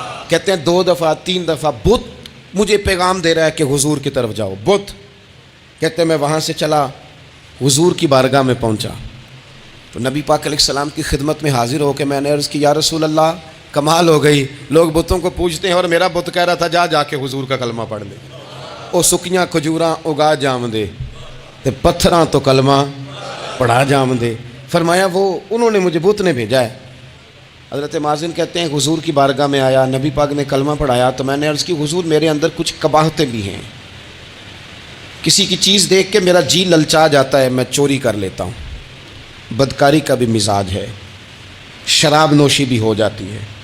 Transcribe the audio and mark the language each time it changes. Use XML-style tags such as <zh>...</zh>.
<ur>کہتے ہیں 2 دفعہ 3 دفعہ بت مجھے پیغام دے رہا ہے کہ حضور کی طرف جاؤ. بت کہتے ہیں میں وہاں سے چلا, حضور کی بارگاہ میں پہنچا تو نبی پاک علیہ السلام کی خدمت میں حاضر ہو کے میں نے عرض کی یا رسول اللہ کمال ہو گئی, لوگ بتوں کو پوجتے ہیں اور میرا بت کہہ رہا تھا جا کے حضور کا کلمہ پڑھ لے.</ur> <pa>او سکیاں کھجوراں اگا جام دے تے پتھراں تو کلمہ پڑھا جام دے.</pa> <ur>فرمایا وہ انہوں نے مجھے بت نے بھیجا ہے. حضرت مازن کہتے ہیں حضور کی بارگاہ میں آیا, نبی پاک نے کلمہ پڑھایا تو میں نے عرض کی حضور میرے اندر کچھ قباحتیں بھی ہیں, کسی کی چیز دیکھ کے میرا جی للچا جاتا ہے, میں چوری کر لیتا ہوں, بدکاری کا بھی مزاج ہے, شراب نوشی بھی ہو جاتی ہے.</ur>